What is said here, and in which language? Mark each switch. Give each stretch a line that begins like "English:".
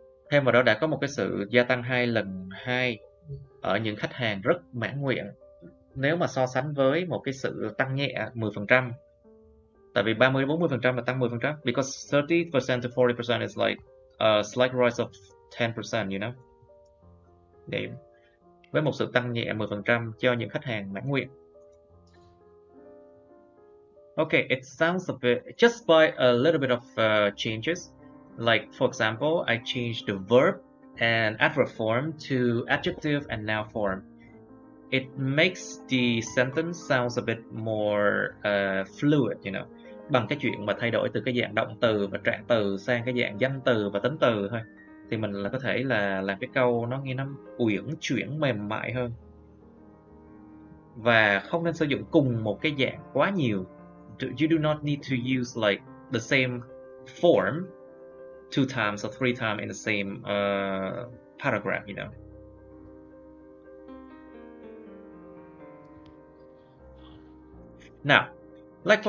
Vietnamese: Thêm vào đó đã có một cái sự gia tăng 2 lần 2 ở những khách hàng rất mãn nguyện. Nếu mà so sánh với một cái sự tăng nhẹ 10%. Tại vì 30-40% là tăng 10%.
English: Because 30% to 40% is like a slight rise of 10%, you know.
Vietnamese: Để với một sự tăng nhẹ 10% cho những khách hàng mãn nguyện.
English: Okay, it sounds a bit, just by a little bit of changes. Like, for example, I changed the verb and adverb form to adjective and noun form. It makes the sentence sounds a bit more fluid, you know.
Vietnamese: Bằng cái chuyện mà thay đổi từ cái dạng động từ và trạng từ sang cái dạng danh từ và tính từ thôi, thì mình là có thể là làm cái câu nó nghe nó uyển chuyển mềm mại hơn. Và không nên sử dụng cùng một cái dạng quá nhiều.
English: You do not need to use like the same form 2 times or 3 times in the same paragraph, you know. Now, like for